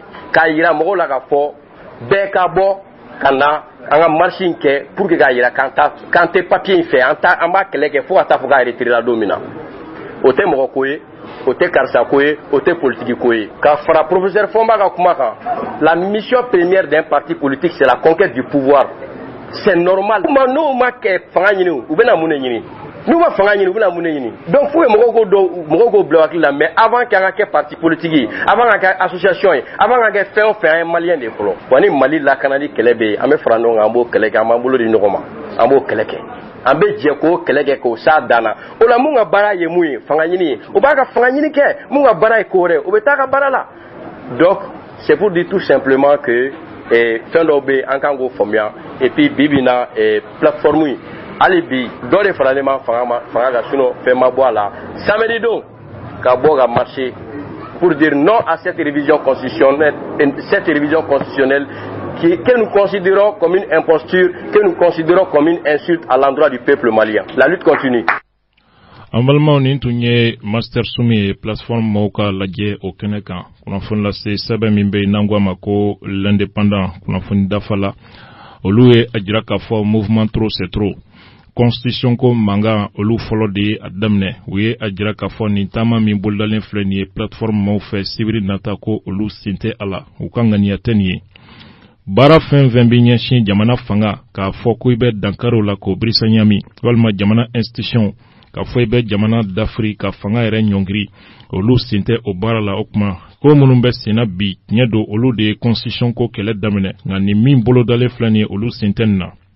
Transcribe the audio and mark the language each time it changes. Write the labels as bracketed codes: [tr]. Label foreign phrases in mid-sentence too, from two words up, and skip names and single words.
[bm] k'a yira mɔgɔw la k'a fɔ bɛɛ ka bɔ ka na an ka marche in kɛ [fr] pour que [bm] k'a yira k'an tɛ papier in fɛ an b'a kɛlɛ kɛ fo ka taa fɔ k'a retirer la don min na o tɛ mɔgɔ ko ye o tɛ karisa ko ye o tɛ politique ko ye ka fara professeur Fɔnba ka kuma kan la mission [fr] première d'un parti politique c'est la conquête du pouvoir c'est normal [bm] n'o ma kɛ fanga ɲini u bɛna mun de ɲini n'u ma fanga ɲini u bɛna mun de ɲini donc fo ye mɔgɔw k'o bila hakili la [fr] mais avant [bm] k'an ka kɛ [fr] parti politique [bm] ye avant ka kɛ association ye avant ka kɛ fɛn o fɛn an ye maliyɛn de fɔlɔ wa ni Mali lakanali kɛlɛ bɛ yen an bɛ fara ɲɔgɔn kan an b'o kɛlɛ kɛ an b'an bolo di ɲɔgɔn ma an b'o kɛlɛ kɛ an bɛ jɛ k'o kɛlɛ kɛ k'o s'a dan na o la mun ka baara ye mun ye fanga ɲini ye o b'a ka fanga ɲini kɛ mun ka baara ye ko wɛrɛ o bɛ taa ka baara la [fr] donc c'est pour dire tout simplement que [bm] fɛn dɔw bɛ an kan k'o faamuya [fr] et puis [bm] bi bi na plateforme yi hali bi dɔ de faralen ma fanga kan sinon fɛn ma bɔ a la samedi don ka bɔ ka marcher [fr] pour dire non à cette révision constitutionnelle que nous considérons comme une imposture, que nous considérons comme une insulte à l'endroit du peuple malien. La lutte continue. [bm] an balimaw nin tun ye master sumi ye plateforme mɔgɔw ka lajɛ o kɛnɛ kan kunnafoni lase sɛbɛn min bɛ n'an ko ma ko l'indépendant kunnafoni dafa la olu ye a jira k'a fɔ mouvement [fr] trop c'est trop [bm] constitution ko mankan olu fɔlɔ de ye a daminɛ u ye a jira k'a fɔ nin taama min bolodalen filɛ nin ye plateforme mɔgɔw fɛ sibiri nata ko olu sen tɛ a la u ka ŋaniya tɛ nin ye baara fɛn fɛn bɛ ɲɛsin jamana fanga k'a fɔ ko i bɛ dankari o la k'o birisa ɲami walima jamana institution k'a fɔ i bɛ jamana dafiri ka fanga yɛrɛ ɲɔngiri olu sen tɛ o baara la o kuma ko minnu bɛ senna bi tiɲɛ don olu de ye constitution ko kɛlɛ daminɛ nka nin min bolodalen filɛ nin ye olu sen tɛ nin na